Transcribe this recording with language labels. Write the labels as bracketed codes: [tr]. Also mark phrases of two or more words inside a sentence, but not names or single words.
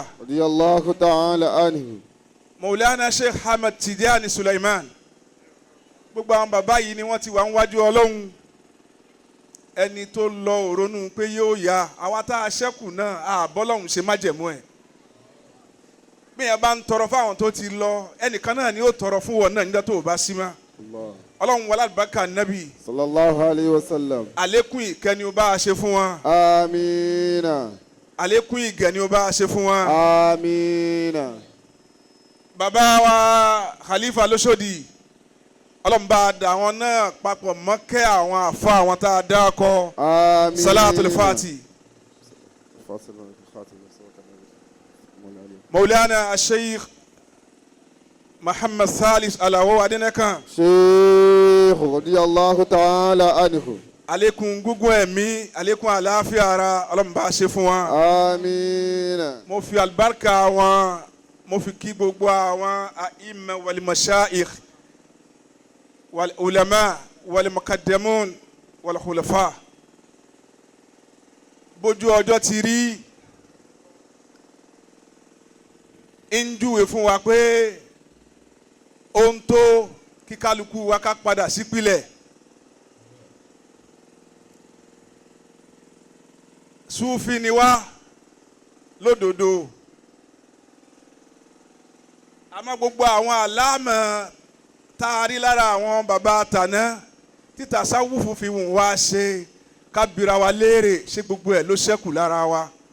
[ar] رضي الله تعالى عنه. مولانا شيخ حمد تيجاني سليمان [yo] gbogbo àwọn bàbá yìí ni wọ́n ti wà níwájú Ọlọ́run ẹni tó lọ ronú pé yóò yá àwa tá a ṣẹ́kù náà àbọ́lọ́hún ṣe májẹ̀mú ẹ̀ bí yẹn bá ń tọrọ fáwọn tó ti lọ ẹnìkan náà ni ó tọrọ fún wọn náà nígbà tó o bá sí ma Ọlọ́run wọlé àlùbáríkà nábì [ar] صلى الله عليه وسلم. [yo] àlékún ìkẹ́ ni ó bá a ṣe fún wọn. amiina. àlékún ìgẹ̀ ni ó bá a ṣe fún wọn. amiina. bàbá wa Khalifa lóṣòdì Ọlọ́run bá dà wọn náà papọ̀ mọ́kẹ́ àwọn àfa àwọn tá a dá kọ. amiina. [ar] صلاة الفاتح. مولانا الشيخ محمد Salis Adenekan. شيخ رضي الله تعالى عنه. [yo] àlékún gúngún ẹ̀mí àlékún àlàáfíà ara Ọlọ́run bá ṣe fún wọn. amiina. mo fi àlùbáríkà wọn mo fi kí gbogbo àwọn [ar] الأئمة والمشايخ والعلماء والمقدمون والخلفاء. [yo] bójú ọjọ́ ti rí ń júwe fún wa pé ohun tó kí kálukú wa ká padà sípìlẹ̀ Súfì ni wá lódodo àmọ́ gbogbo àwọn àlámọ̀ tá a rí lára àwọn bàbá tàná títà sáwùfù fi wùn wá ṣe ká bira wa léèrè ṣé gbogbo ẹ̀ ló ṣẹ́kù lára wa.